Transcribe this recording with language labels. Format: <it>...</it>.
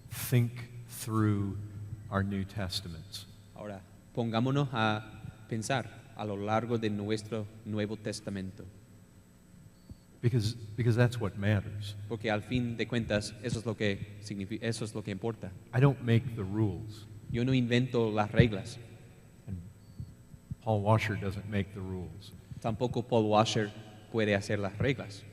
<en>think through our New Testaments.</en> <es>Ahora, pongámonos a pensar a lo largo de nuestro Nuevo Testamento,</es> <en>Because that's what matters.</en> <es>porque al fin de cuentas eso es lo que significa, eso es lo que importa.</es> <en>I don't make the rules,</en> <es>Yo no invento las reglas,</es> <en>and Paul Washer doesn't make the rules.</en> <es>tampoco Paul Washer puede hacer las reglas.</es>